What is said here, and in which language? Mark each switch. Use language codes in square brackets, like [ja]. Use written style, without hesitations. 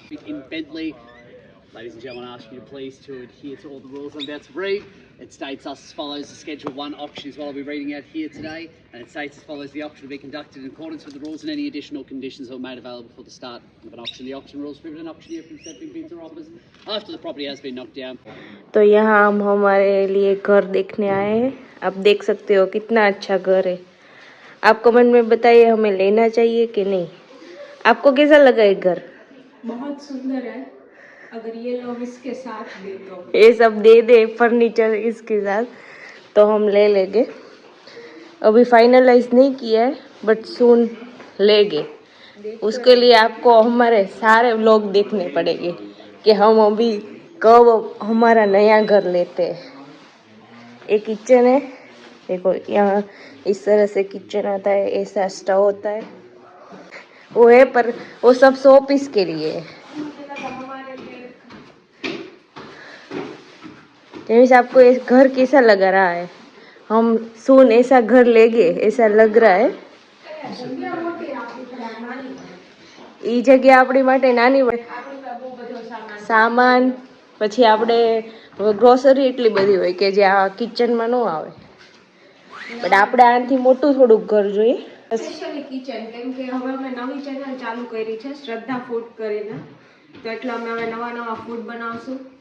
[en] In Bentley, ladies and gentlemen, I ask you to please to adhere to all the rules I'm about to read. It states us as follows: the Schedule 1 auction is what I'll be reading out here today, and it states as follows: the auction will be conducted in accordance with the rules and any additional conditions that were made available for the start of an auction. The auction rules prohibit an auctioneer from accepting bids or offers after the property has been knocked down. [hi] तो यहाँ हम हमारे लिए घर देखने आए हैं. आप देख सकते हो कितना अच्छा घर है. आप कमेंट में बताइए हमें लेना चाहिए कि नहीं. आपको कैसा लगा ये घर? बहुत सुंदर है अगर ये लोग इसके साथ दे तो ये सब दे दे फर्नीचर इसके साथ तो हम ले लेंगे. अभी फाइनलाइज नहीं किया है बट सून लेंगे. उसके लिए आपको हमारे सारे व्लॉग देखने पड़ेंगे कि हम अभी कब हमारा नया घर लेते हैं. एक किचन है, देखो यहाँ इस तरह से किचन आता है, ऐसा स्टव होता है वो है, पर वो सब 100 पीस के लिए है. जेमिस आपको ये घर कैसा लग रहा है? हम सून ऐसा घर लेंगे ऐसा लग रहा है. ई जगह [gu] આપણી માટે નાની સામાન પછી આપણે ગ્રોસરી એટલી બધી હોય કે જે આ કિચનમાં ન આવે, બટ આપણે આનાથી મોટું થોડુંક ઘર જોઈએ. સ્પેશિયલી કિચન કેમ કે હવે અમે નવી ચેનલ ચાલુ કરી છે શ્રદ્ધા ફૂડ કરીને, તો એટલે અમે હવે નવા ફૂડ બનાવશું.